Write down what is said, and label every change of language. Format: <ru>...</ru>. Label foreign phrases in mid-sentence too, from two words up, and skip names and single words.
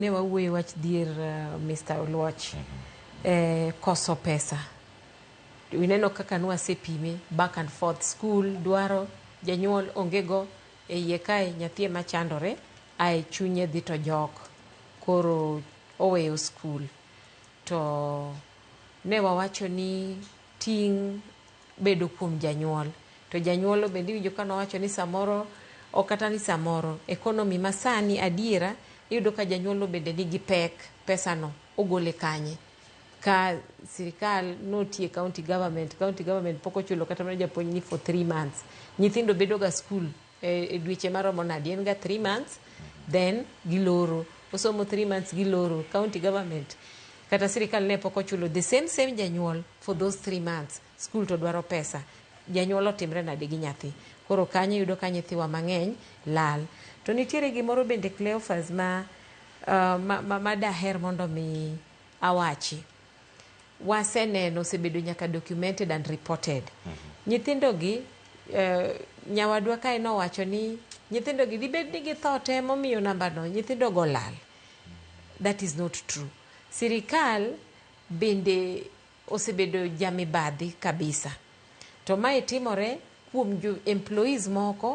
<luo>Ne wawuoye wach dhier Mr. Oluoch koso pesa. Ineno kaka nwasepime</luo> <en>back and forth,</en> <luo>school dwaro janyuol ongego e iye kae nyathie machandore ae chunye dhi to jok koro oweyo school. To ne wawacho ni ting' bedo kuom janyuol, to janyuolo bende iwinjo ka nowacho ni samoro o kata ni samoro economy masani adiera iyudo ka janyuolo bende nigi pek, pesa no ogole kanye ka sirikal notie</luo> <en>county government</en> <luo>pok ochulo kata mana japuonj ni</luo> <en>for 3 months.</en> <luo>Nyithindo bedo ga school e dweche maromo nadi, en ga</luo> <en>3 months then</en> <luo>giloro, osomo 3 months giloro.</luo> <en>County government</en> <luo>kata sirikal ne pok ochulo</luo> <en>the same</en> <luo>janyuol</luo> <en>for those 3 months.</en> <luo>School to dwaro pesa, janyuol otimre nade gi nyathi? Koro kanyo yudo ka nyithiwa mang'eny lal. To nitiere gimoro bende Cleophas ma daher mondo mi awachi. Waseneno osebedo nyaka</luo> <en>documented and reported.</en> <luo>Nyithindo gi nyawadwa kae nowacho ni nyithindo gi dibed ni githo te momiyo namba no nyithindo go lal.</luo> <en>That is not true.</en> <luo>Sirikal bende osebedo jamibadhi kabisa. To mae timore kuom employees moko</luo>